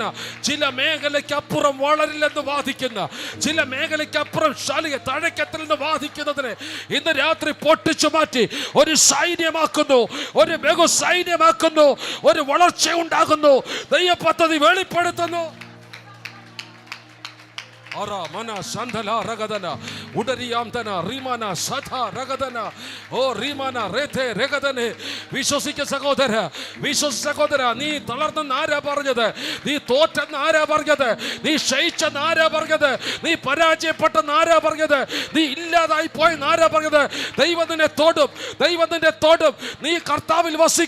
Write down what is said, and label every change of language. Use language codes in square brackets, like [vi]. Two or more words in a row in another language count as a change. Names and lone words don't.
[ml] ചില മേഖലയ്ക്കപ്പുറം വളരില്ലെന്ന് വാദിക്കുന്ന, ചില മേഖലയ്ക്കപ്പുറം ശാലിക തഴക്കത്തിലെന്ന് വാദിക്കുന്നതിനെ ഇന്ന് രാത്രി പൊട്ടിച്ചു മാറ്റി ഒരു സൈന്യമാക്കുന്നു, ഒരു ബഹു സൈന്യമാക്കുന്നു, ഒരു വളർച്ച ഉണ്ടാകുന്നു. ദൈവ പദ്ധതി വെളിപ്പെടുത്തുന്നു. Mana Sandala Ragadana Udariamtana Rimana Satha Ragadana O Rimana Rete Regadane വിശ്വസിക്ക സഹോദര, വിശ്വസിച്ച നീ തളർന്നെന്ന് ആരാ പറഞ്ഞത്? നീ തോറ്റെന്ന് ആരാ പറഞ്ഞത്? നീ ക്ഷയിച്ചെന്ന് ആരാ പറഞ്ഞത്? നീ പരാജയപ്പെട്ടെന്ന് ആരാ പറഞ്ഞത്? നീ ഇല്ലാതായി പോയെന്ന് ആരാ പറഞ്ഞത്? ദൈവത്തിനെ തൊടും. നീ കർത്താവിൽ വസിക്ക.